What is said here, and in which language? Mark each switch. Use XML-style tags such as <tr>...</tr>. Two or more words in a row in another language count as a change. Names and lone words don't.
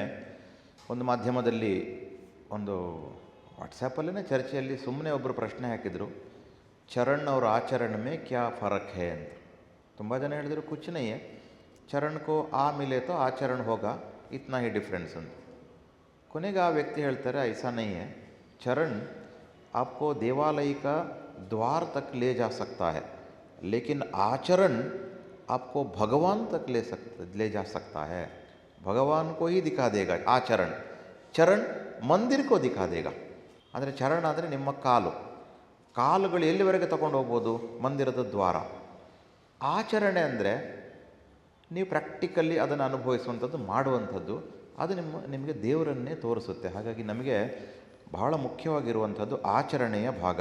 <kn>ಒಮ್ಮೆ ಒಂದು ಮಾಧ್ಯಮದಲ್ಲಿ ಒಂದು ವಾಟ್ಸಪ್ಪಲ್ಲೇ ಚರ್ಚೆಯಲ್ಲಿ ಸುಮ್ಮನೆ ಒಬ್ಬರು ಪ್ರಶ್ನೆ ಹಾಕಿದರು, ಚರಣ್ ಅವ್ರ ಆಚರಣೆ</kn> <hi>में क्या फ़र्क़ है</hi> <kn>ಅಂತ. ತುಂಬ ಜನ ಹೇಳಿದರು</kn> <hi>कुछ नहीं है, चरण को आ मिले तो आचरण होगा इतना ही डिफ़रेंस ಅಂತ.</hi> <kn>ಕೊನೆಗೆ ಆ ವ್ಯಕ್ತಿ ಹೇಳ್ತಾರೆ,</kn> <hi>ऐसा नहीं है, चरण आपको देवालय का द्वार तक ले जा सकता है, लेकिन आचरण आपको भगवान तक ले जा सकता है. भगवान को ही दिखा देगा आचरण, चरण मंदिर को दिखा देगा.</hi> <kn>ಅಂದರೆ ಚರಣ ಅಂದರೆ ನಿಮ್ಮ ಕಾಲುಗಳು ಎಲ್ಲಿವರೆಗೆ ತಗೊಂಡು ಹೋಗ್ಬೋದು? ಮಂದಿರದ ದ್ವಾರ. ಆಚರಣೆ ಅಂದರೆ ನೀವು ಪ್ರಾಕ್ಟಿಕಲಿ ಅದನ್ನು ಅನುಭವಿಸುವಂಥದ್ದು, ಮಾಡುವಂಥದ್ದು. ಅದು ನಿಮಗೆ ದೇವರನ್ನೇ ತೋರಿಸುತ್ತೆ. ಹಾಗಾಗಿ ನಮಗೆ ಬಹಳ ಮುಖ್ಯವಾಗಿರುವಂಥದ್ದು ಆಚರಣೆಯ ಭಾಗ.</kn>